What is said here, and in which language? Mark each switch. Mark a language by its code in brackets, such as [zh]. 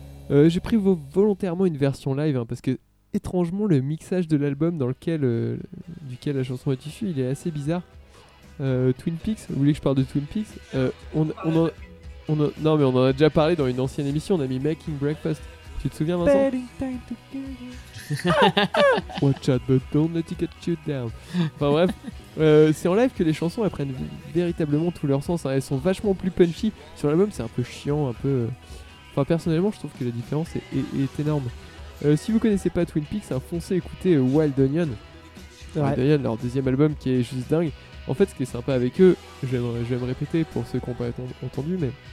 [fr] J'ai pris volontairement une version live, hein, parce que étrangement le mixage de l'album dans lequel, duquel la chanson est issue, il est assez bizarre. Twin Peaks, vous voulez que je parle de Twin Peaks? Non mais on en a déjà parlé dans une ancienne émission, on a mis Making Breakfast. Tu te souviens, Vincent? [en] Watch out, but don't let it get you down. [fr] Enfin bref, c'est en live que les chansons elles prennent véritablement tout leur sens. Hein. Elles sont vachement plus punchy. Sur l'album, c'est un peu chiant, un peu. Enfin, personnellement, je trouve que la différence est énorme. Si vous connaissez pas Twin Peaks, hein, foncez écouter Wild Onion. Ouais. Wild Onion, leur deuxième album qui est juste dingue. En fait, ce qui est sympa avec eux, je vais me répéter pour ceux qui n'ont pas entendu, mais.